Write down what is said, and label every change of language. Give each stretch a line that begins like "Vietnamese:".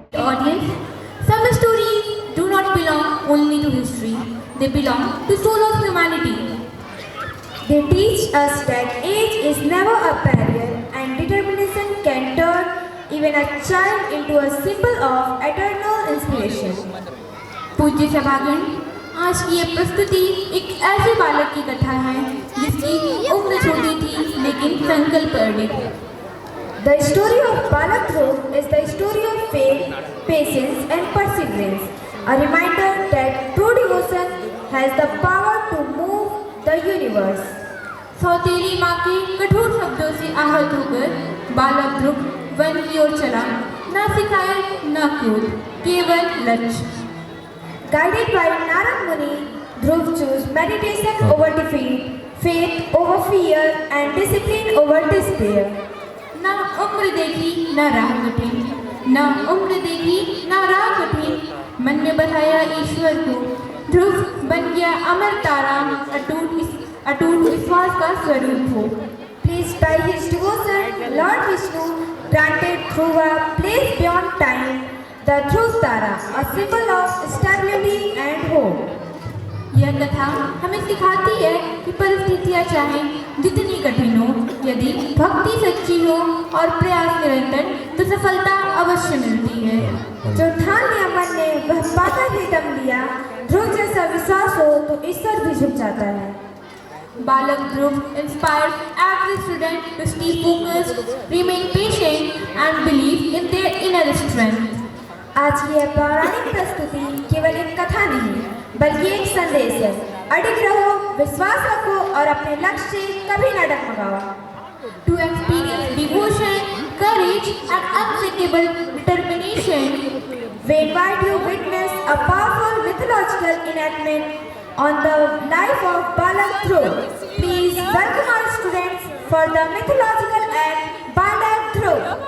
English: audience, some stories do not belong only to history, they belong to soul of humanity. They teach us that age is never a barrier and determination can turn even a child into a symbol of eternal inspiration.
Hindi: पूज्य सभागण, आज की ये प्रस्तुति एक ऐसे बालक की कथा है जिसकी उम्र छोटी थी लेकिन संकल्प अडिग।
English: The story of Balak Dhruv is the story of faith, patience and perseverance, a reminder that true devotion has the power to move the universe.
Hindi: सौतेली माँ के कठोर शब्दों से आहत होकर बालक ध्रुव वन की ओर चला, न सिखाए न क्रोध, केवल लक्ष्य।
English: Guided by Narad Muni, Dhruv chose meditation over defeat, faith over fear and discipline over despair.
Hindi: न उम्र देखी न राह कठिन, न उम्र देखी न राह कठिन, मन में बधाया ईश्वर को, ध्रुव बन गया अमर तारा, अटूट विश्वास का स्वरूप हो।
English: Pleased by his devotion, Lord Vishnu granted Dhruv a place beyond time, the Dhruv Tara, a symbol of stability and hope.
Hindi: यह कथा हमें सिखाती है कि परिस्थितियाँ चाहे जितनी कठिन हो, यदि भक्ति सच्ची हो और प्रयास निरंतर, तो सफलता अवश्य मिलती है। जो ठान लिया मन ने वह पाता ही दम लिया, ध्रुव जैसा विश्वास हो तो ईश्वर भी झुक जाता है।
English: Balak Dhruv inspires every student to stay focused, remain patient and believe in their inner strength.
Hindi: आज की यह पौराणिक प्रस्तुति केवल एक कथा नहीं, बल्कि एक संदेश है। अडिग रहो, विश्वास रखो और अपने लक्ष्य से कभी न डगमगाओ।
English: To experience devotion, courage and unshakable determination, we invite you to witness a powerful mythological enactment on the life of Balak Dhruv. Please welcome our students for the mythological act Balak Dhruv.